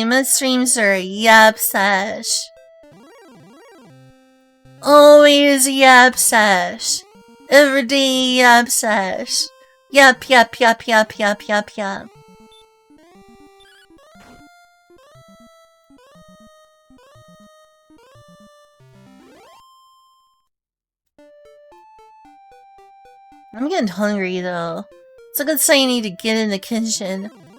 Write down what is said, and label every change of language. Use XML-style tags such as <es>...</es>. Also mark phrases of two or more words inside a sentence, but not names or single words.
<en>My streams are a yap sash. Always a yap sash. Everyday yap sash. Yap, yap, yap, yap, yap, yap, yap. I'm getting hungry, though. It's a good sign you need to get in the kitchen.</en>